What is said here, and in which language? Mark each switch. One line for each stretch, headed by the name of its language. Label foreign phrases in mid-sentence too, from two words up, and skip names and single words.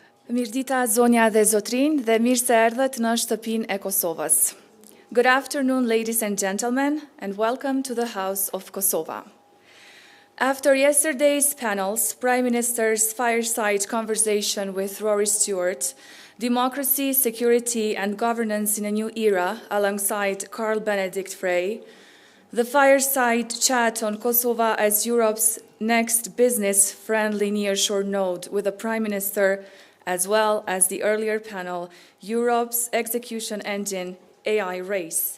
Albanian: Mirdita zonja dhe zotrin dhe mirë se erdhët në shtëpinë e Kosovës.
English: Good afternoon, ladies and gentlemen, and welcome to the House of Kosova. After yesterday's panels, Prime Minister's fireside conversation with Rory Stewart, Democracy, Security and Governance in a New Era, alongside Carl Benedict Frey, the fireside chat on Kosova as Europe's next business-friendly nearshore node with the Prime Minister, as well as the earlier panel, Europe's execution engine, AI race.